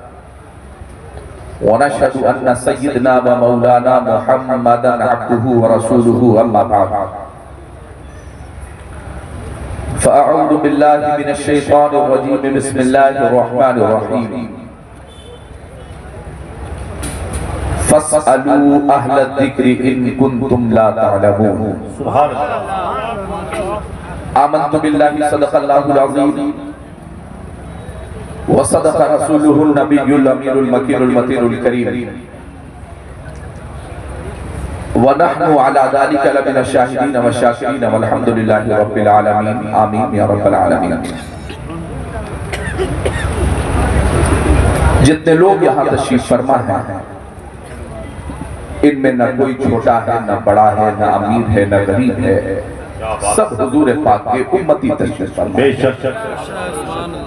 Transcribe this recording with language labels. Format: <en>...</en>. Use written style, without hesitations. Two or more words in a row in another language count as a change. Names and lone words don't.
<ar>ونشهد أن سيدنا ومولانا محمدا عبده ورسوله أما بعد فأعوذ بالله من الشيطان الرجيم بسم الله الرحمن الرحيم فاسألوا أهل الذكر إن كنتم لا تعلمون. سبحان الله. آمنت بالله صدق الله العظيم وصدق رسوله النبي الأمين المكين المتين الكريم ونحن على ذلك لمن الشاهدين والشاكرين والحمد لله رب العالمين. آمين يا رب العالمين.</ar> <ur>جتنے لوگ یہاں تشریف فرما ہیں، ان میں نہ کوئی چھوٹا ہے، نہ بڑا ہے، نہ امیر ہے، نہ غریب ہے، سب حضور پاک کے امتی تشریف فرما.</ur>